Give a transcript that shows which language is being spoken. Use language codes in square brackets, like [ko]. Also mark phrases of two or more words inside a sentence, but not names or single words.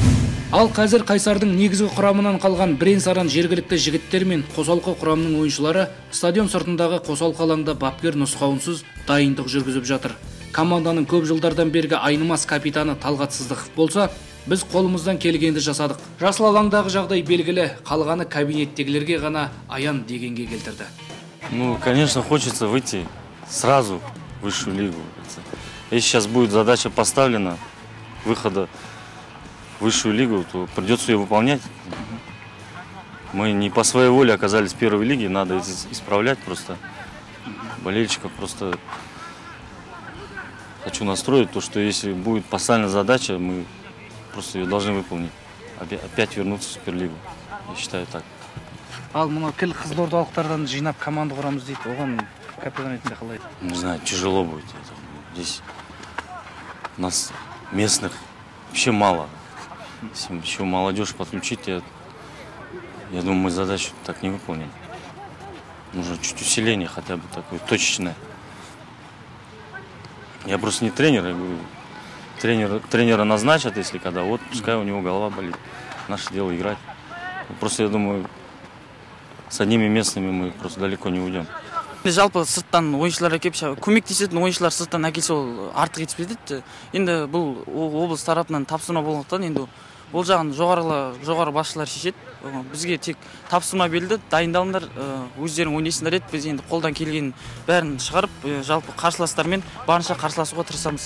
[kk] Ал қазір Қайсардың негізгі құрамынан қалған бірен-саран жергілікті жігіттер мен қосалқы құрамның ойыншылары стадион сыртындағы қосалқы алаңда бапкер нұсқауынсыз дайындық жүргізіп жатыр. Команданың көп жылдардан бергі айнымас капитаны Талғат Сыздықов болса, біз қолымыздан келгенді жасадық. Жасыл алаңдағы жағдай белгілі, қалғаны кабинеттегілерге ғана аян дегенге келтірді. [ru] Ну, конечно, хочется выйти сразу в высшую лигу. Если сейчас будет задача поставлена выхода в высшую лигу, то придется ее выполнять. Мы не по своей воле оказались в первой лиге, надо это исправлять просто. Болельщиков просто хочу настроить то, что если будет поставлена задача, мы просто ее должны выполнить. Опять вернуться в Суперлигу. Я считаю так. [kk] Ал мұны кіл қызылордалықтардан жинап команда құрамыз дейді, оған капитан ретінде қалай? [ru] Не знаю, тяжело будет. Здесь нас местных вообще мало. Если еще молодежь подключить, я думаю, мы задачу так не выполним. Нужно чуть усиление хотя бы такое, точечное. Я просто не тренер, я говорю, тренера назначат, если когда, вот пускай у него голова болит. Наше дело играть. Просто я думаю, с одними местными мы просто далеко не уйдем. [kk] Жалпы сырттан ойыншылар әкеп, көмектесетін ойыншылар сырттан әкелсе ол артық етпейді. Енді бұл облыс тарапынан тапсырма болғандықтан, енді бұл жағын жоғары басшылар шешеді. Бізге тек тапсырма берілді, дайындалыңдар, өздерің ойнайсыңдар еді. Біз енді қолдан келген бәрін шығарып, жалпы қарсыластармен барынша қарсыласуға тырысамыз.